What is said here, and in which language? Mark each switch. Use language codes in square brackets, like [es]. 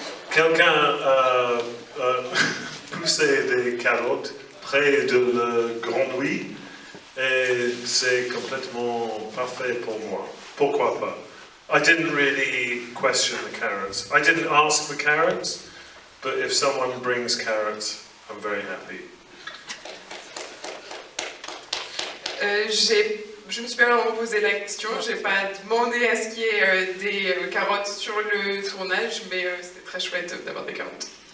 [fr] Quelqu'un a poussé des carottes près de la grenouille et c'est complètement parfait pour moi. Pourquoi pas? [en] I didn't really question the carrots. I didn't ask for carrots, but if someone brings carrots, I'm very happy. [fr] Je me suis pas vraiment posé la question, j'ai pas demandé à ce qu'il y ait des carottes sur le tournage, mais c'était très chouette d'avoir des carottes.